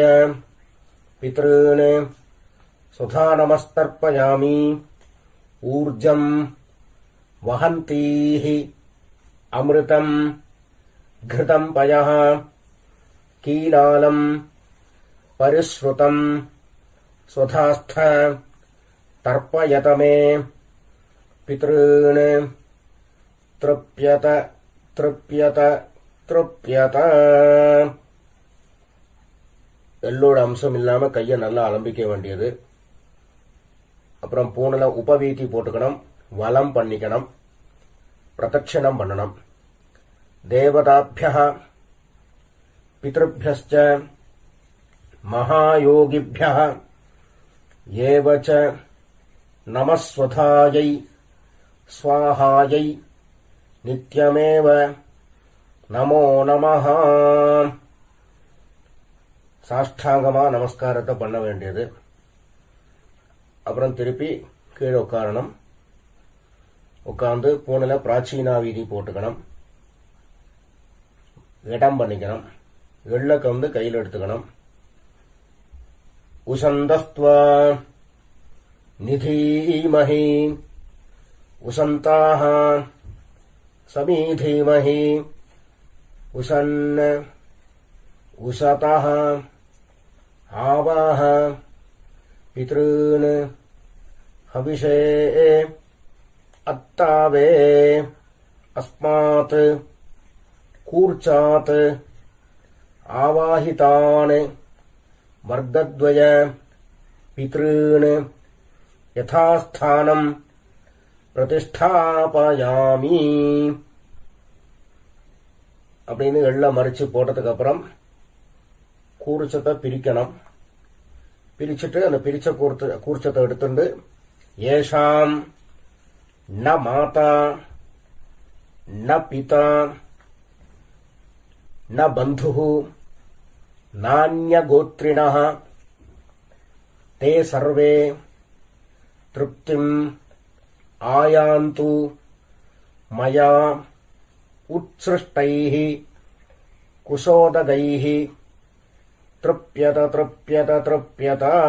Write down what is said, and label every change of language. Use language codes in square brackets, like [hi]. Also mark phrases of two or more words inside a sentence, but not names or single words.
[sa] पितॄन् सुधा नमस्तर्पयामि ऊर्जं वहन्तीः अमृतं घृतं पयः कीलालं परिश्रुतं स्वधास्थ तर्पयत मे पितॄन् तृप्यत तृप्यत तृप्यत [ta] எல்லோட அம்சம் இல்லாம கையை நல்லா அலம்பிக்க வேண்டியது. அப்புறம் பூனல உபவீதி போட்டுக்கணும், வலம் பண்ணிக்கணும், பிரதட்சணம் பண்ணணும். [sa] देवताभ्यः पितृभ्यश्च महायोगिभ्यः एव च नमस्वधायै स्वाहायै नित्यमेव नमो नमः. [ta] சாஷ்டாங்கமா நமஸ்காரத்தை பண்ண வேண்டியது. அப்புறம் திருப்பி கீழே உட்காரணும். உட்கார்ந்து பூனில பிராச்சீனா வீதி போட்டுக்கணும், இடம் பண்ணிக்கணும். எள்ளக்க வந்து கையில் எடுத்துக்கணும். [sa] उशन्तस्त्वा निधीमहि उशन्तः समिधीमहि उशन् உசதஹ आवाह पितॄन् हविषे अत्तावे अस्मात् कूर्चात् आवाहितान् वर्गद्वय पितॄन् यथास्थानं प्रतिष्ठापयामि. [ta] அப்படின்னு எல்லாம் மறிச்சு போட்டதுக்கு அப்புறம் கூர்ச்சத்தை பிரிக்கணும். பிரிச்சுட்டு அந்த பிரிச்ச கூர்ச்சத்தை எடுத்துட்டு [sa] एषां न माता न पिता न बन्धुः नान्यगोत्रिणः ते सर्वे तृप्तिम् आयान्तु मया उत्सृष्टैः कुशोदकैः तृप्यत तृप्यत तृप्यत.